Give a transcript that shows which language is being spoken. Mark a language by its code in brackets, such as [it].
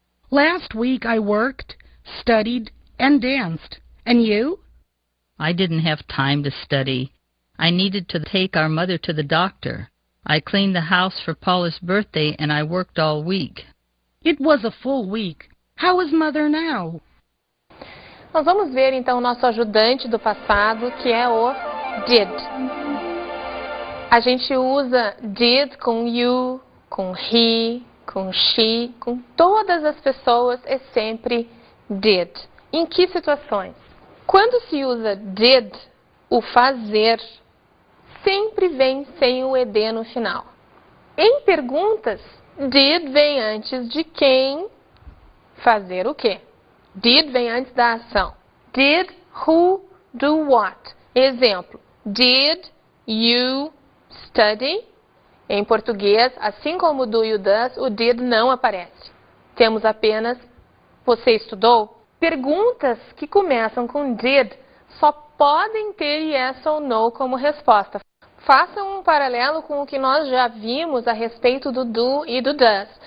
[en] Last week I worked, studied, and danced. And you? I didn't have time to study. I needed to take our mother to the doctor. I cleaned the house for Paula's birthday and I worked all week. It was a full week. How is Mother now? [pt] Nós vamos ver então o nosso ajudante do passado, que é o did. A gente usa did com you, com he, com she, com todas as pessoas é sempre did. Em que situações? Quando se usa did, o fazer sempre vem sem o ed no final. Em perguntas, did vem antes de quem fazer o quê? Did vem antes da ação. [en] Did who do what? [pt] Exemplo. [en] Did you study? [pt] Em português, assim como o do e o does, o did não aparece. Temos apenas você estudou? Perguntas que começam com did só podem ter yes ou no como resposta. Façam um paralelo com o que nós já vimos a respeito do do e do does.